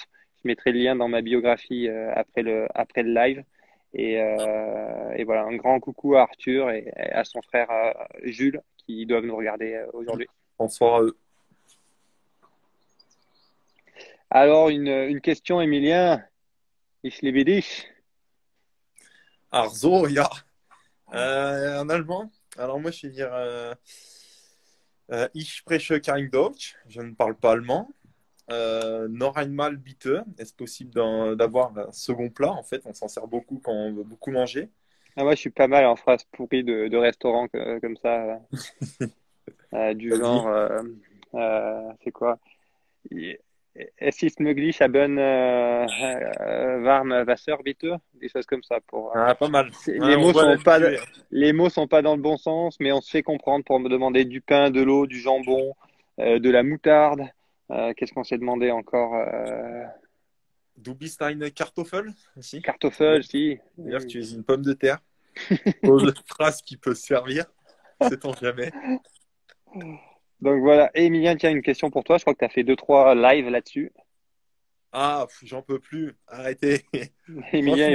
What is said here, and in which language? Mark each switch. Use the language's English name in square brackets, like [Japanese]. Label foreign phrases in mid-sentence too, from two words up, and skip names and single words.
[French] Je mettrai le lien dans ma biographie après le live. Et voilà, un grand coucou à Arthur et à son frère Jules qui doivent nous regarder aujourd'hui. Bonsoir à eux. Alors, une question, Emilien. [German] Ich liebe dich. Arzo, ja. [French] En allemand. Alors moi, je vais dire [German] Ich spreche kein Deutsch. [French] Je ne parle pas allemand. [German] Noch einmal bitte. [French] Est-ce possible d'avoir un second plat? En fait, on s'en sert beaucoup quand on veut beaucoup manger. Ah, moi, je suis pas mal en phrases pourries de restaurants comme ça, du Vas-y. genre, c'est quoi? [German] Es ist möglich, haben warme Wasser, bitte? [French] Des choses comme ça Ah, pas mal. Ouais, les on mots doit sont pas, l'habituer. les mots sont pas dans le bon sens, mais on se fait comprendre pour me demander du pain, de l'eau, du jambon, de la moutarde. Qu'est-ce qu'on s'est demandé encore? [German] Du bist eine Kartoffel aussi. [French] Kartoffel, si. C'est-à-dire que tu es une pomme de terre. Autre phrase qui peut servir. Sait-on jamais. Donc voilà. Et Emilien, tiens, une question pour toi. Je crois que tu as fait deux, trois lives là-dessus. Ah, j'en peux plus. Arrêtez. Emilien,